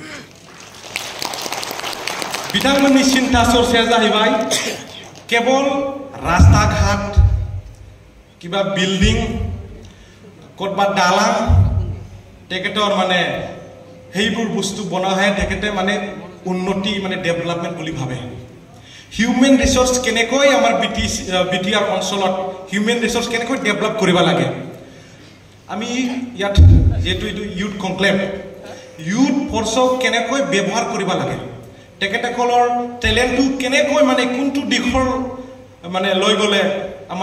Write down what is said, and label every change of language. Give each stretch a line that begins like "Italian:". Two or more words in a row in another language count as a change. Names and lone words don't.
Bodo: बिथांमोननि सिन्था सरसाया जाहैबाय केवल रास्ता घाट किबा बिल्डिं कतबा दालां टेकेटर माने
Assamese: সেইবোৰ বস্তু বনাহে তেখেতে মানে উন্নতি মানে ডেভেলপমেন্ট বুলি ভাবে
English: human resource
Assamese: কেনেকৈ আমাৰ বিটিআৰ অঞ্চলত
English: human resource
Assamese: কেনেকৈ ডেভেলপ কৰিব লাগে আমি ইয়াত যেটো
English: youth conclave youth forceক
Assamese: কেনেকৈ ব্যৱহাৰ কৰিব লাগে তেখেতসকলৰ টেলেন্টটো কেনেকৈ মানে কোনটো দিশৰ মানে লৈ গলে আমাৰ